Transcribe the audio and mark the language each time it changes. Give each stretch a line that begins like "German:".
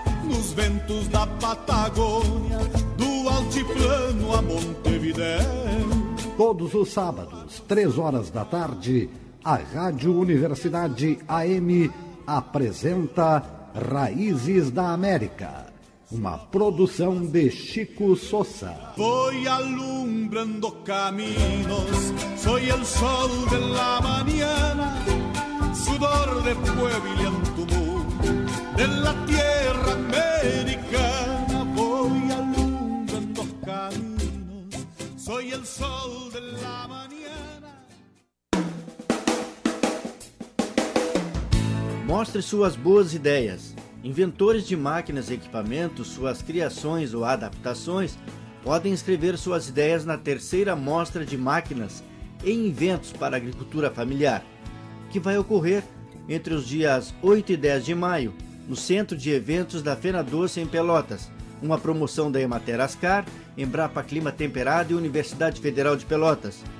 Portuguese: Nos ventos da Patagônia, do altiplano a Montevidéu. Todos os sábados, 15h, a Rádio Universidade AM apresenta Raízes da América, uma produção de Chico Sossa.
Spanish: Foi alumbrando caminhos, soy el sol de la mañana, sudor de pueblo y antumú, de la tierra americana. Voy alumbrando caminos, soy el sol de la mañana.
Portuguese: Mostre suas boas ideias. Inventores de máquinas e equipamentos, suas criações ou adaptações, podem inscrever suas ideias na terceira Mostra de Máquinas e Inventos para a Agricultura Familiar, que vai ocorrer entre os dias 8 e 10 de maio, no Centro de Eventos da Fena Doce, em Pelotas, uma promoção da Emater Ascar, Embrapa Clima Temperado e Universidade Federal de Pelotas.